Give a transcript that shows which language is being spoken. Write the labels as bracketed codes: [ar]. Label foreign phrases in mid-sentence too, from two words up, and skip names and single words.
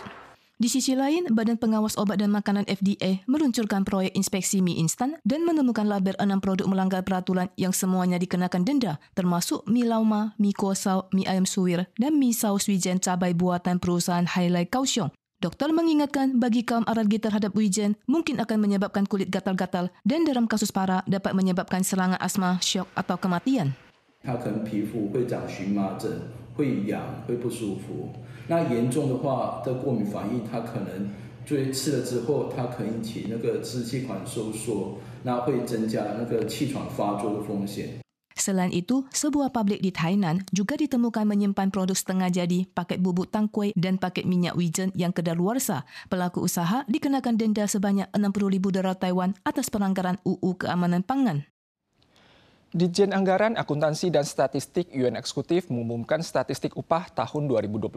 [id] Di sisi lain, Badan Pengawas Obat dan Makanan FDA meluncurkan proyek inspeksi mie instan dan menemukan label 6 produk melanggar peraturan yang semuanya dikenakan denda, termasuk mie lauma, mie kuah sao, mie ayam suwir, dan mie saus wijen cabai buatan perusahaan Hailai Kaohsiung. Dokter mengingatkan bagi kaum alergi terhadap wijen mungkin akan menyebabkan kulit gatal-gatal dan dalam kasus parah dapat menyebabkan serangan asma, syok atau kematian. [zh] 它可能皮肤会长荨麻疹，会痒，会不舒服。那严重的话，这过敏反应它可能吃了之后，它可能引起那个支气管收缩，那会增加那个气喘发作的风险。 [id] Selain itu, sebuah pabrik di Tainan juga ditemukan menyimpan produk setengah jadi, paket bubuk tangkui dan paket minyak wijen yang kedaluarsa. Pelaku usaha dikenakan denda sebanyak 60.000 dolar Taiwan atas pelanggaran UU Keamanan Pangan. Ditjen Anggaran, Akuntansi, dan Statistik UN Eksekutif mengumumkan statistik upah tahun 2023.